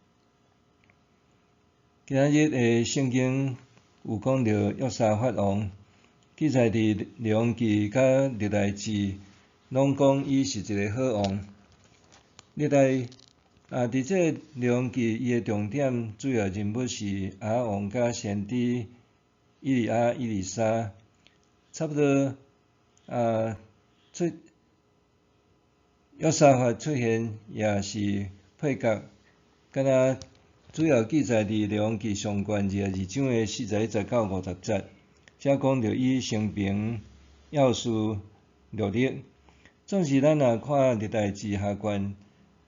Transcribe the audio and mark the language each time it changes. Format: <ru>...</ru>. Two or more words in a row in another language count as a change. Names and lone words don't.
<nan>今仔日的圣经有讲到约沙法王，记载伫列王记甲历代志，拢讲伊是一个好王。历代伫这列王记，伊的重点主要人物是亚哈王甲先知以利亚、以利沙，差不多约沙法出现也是配角，敢若主要记载伫列王记上卷22章的41节到50节，遮讲到伊生平要事、历历。总是咱若看历代志下卷，</nan>